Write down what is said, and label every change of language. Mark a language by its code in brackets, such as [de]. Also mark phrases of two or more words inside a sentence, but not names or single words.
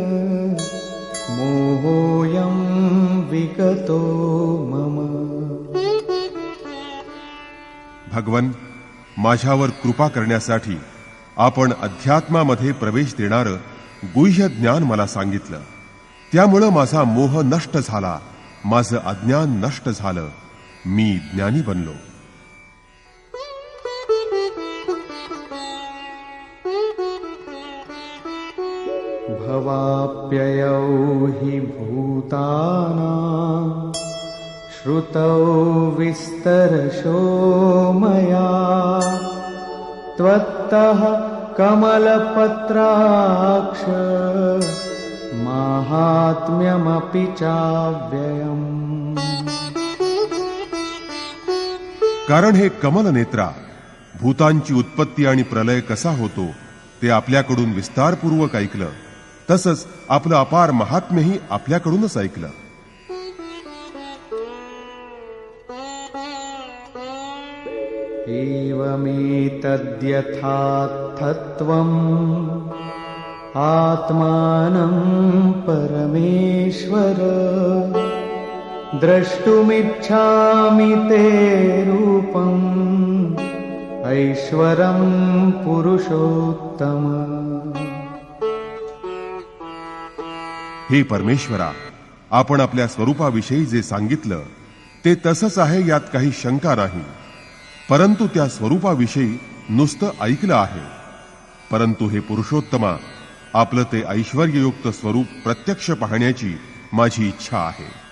[sa] मोहोऽयं विगतो मम. [mr] भगवन, माझ्यावर कृपा करण्यासाठी आपण अध्यात्मामध्ये प्रवेश देणारं गुह्य ज्ञान मला सांगितलं. त्यामुळं माझा मोह नष्ट झाला, माझं अज्ञान नष्ट झालं, मी ज्ञानी बनलो. [sa] भवाप्ययौ हि भूतानां श्रुतौ विस्तरशो मया त्वत्तः कमलपत्राक्ष माहात्म्यमपि चाव्ययम्. [mr] कारण हे कमल नेत्रा, भूतांची उत्पत्ती आणि प्रलय कसा होतो ते आपल्याकडून विस्तारपूर्वक ऐकलं. तसंच आपलं अपार महात्म्यही आपल्याकडूनच ऐकलं. [sa] एवमेतद्यथार्थत्वम् आत्मानं परमेश्वर द्रष्टुमिच्छामि ते रूपम् ऐश्वरं पुरुषोत्तम. [mr] हे परमेश्वरा, आपण आपल्या स्वरूपाविषयी जे सांगितलं ते तसंच आहे, यात काही शंका नाही. परंतु त्या स्वरूपाविषयी नुसतं ऐकलं आहे. परंतु हे पुरुषोत्तमा, आपलं ते ऐश्वर्ययुक्त स्वरूप प्रत्यक्ष पाहण्याची माझी इच्छा आहे.